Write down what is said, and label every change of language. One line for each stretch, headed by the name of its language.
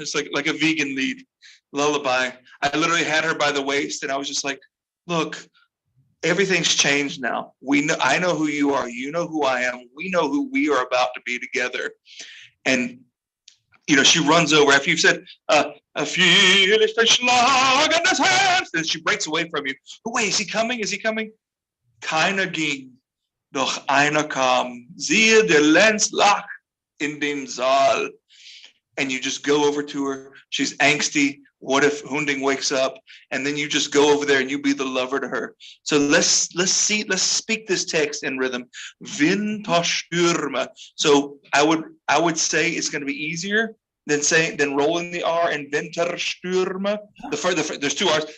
English: It's like a vegan lead lullaby. I literally had her by the waist, and I was just like, look, everything's changed now. I know who you are. You know who I am. We know who we are about to be together. And she runs over after you've said,
German: feel ich den Schlag in das Herz.
English: And she breaks away from you. Oh, wait, is he coming? Is he coming?
German: Keiner ging, doch einer kam. Siehe, der Lenz lag in dem Saal.
English: And you just go over to her. She's angsty. What if Hunding wakes up? And then you just go over there and you be the lover to her. So let's speak this text in rhythm. Winterstürme. So I would say it's going to be easier than rolling the R and Winterstürme. There's 2 R's.